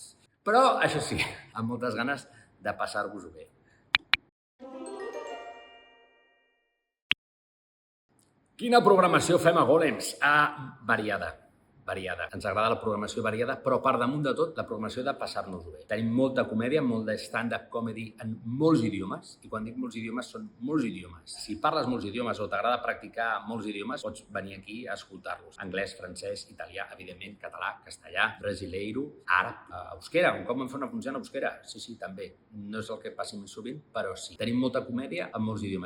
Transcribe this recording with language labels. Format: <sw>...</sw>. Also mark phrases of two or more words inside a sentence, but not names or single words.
<ca>Però, això sí, amb moltes ganes de passar-vos-ho bé. Quina programació fem a Golems? Variada. Ens agrada la programació variada, però per damunt de tot, la programació de passar-nos-ho bé. Tenim molta comèdia, molt de</ca> <en>stand-up comedy</en> <ca>en molts idiomes, i quan dic molts idiomes, són molts idiomes. Si parles molts idiomes o t'agrada practicar molts idiomes, pots venir aquí a escoltar-los. Anglès, francès, italià, evidentment, català, castellà, brasileiro, àrab, euskera. Un cop vam fer una funció en euskera. Sí, també. No és el que passi més sovint, però sí. Tenim molta comèdia en molts idiomes.</ca>